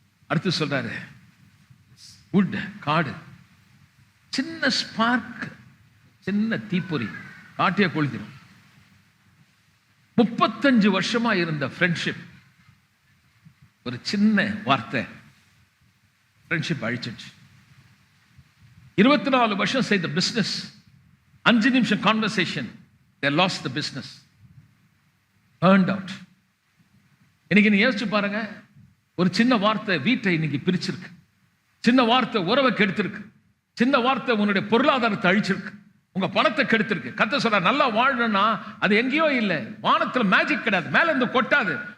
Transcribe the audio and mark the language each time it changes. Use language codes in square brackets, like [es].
[ta] அடுத்து சொல்றாரு wood, காடு, சின்ன ஸ்பார்க், சின்ன தீப்பொறி காட்டிய கொளுத்திடும். 35 வருஷமா இருந்த ஃப்ரெண்ட்ஷிப், ஒரு சின்ன வார்த்தை ஃப்ரெண்ட்ஷிப் அழிச்சிடுச்சு. 24 வருஷம் செய்த பிசினஸ், 5 நிமிஷம் conversation, [en] they lost the business, burned out. [ta] இன்னைக்கு நீ யோசிச்சு பாருங்க, ஒரு சின்ன வார்த்தை வீட்டை இன்னைக்கு பிரிச்சிருக்கு, சின்ன வார்த்தை உறவை கெடுத்திருக்கு, சின்ன வார்த்தை உன்னுடைய பொருளாதாரத்தை அழிச்சிருக்கு, உங்க பணத்தை கெடுத்திருக்கு. கர்த்தர் சொல்ற நல்லா வாழணும்னா அது எங்கேயோ இல்லை, வானத்துல மேஜிக் கிடையாது, மேல இருந்து கொட்டாது.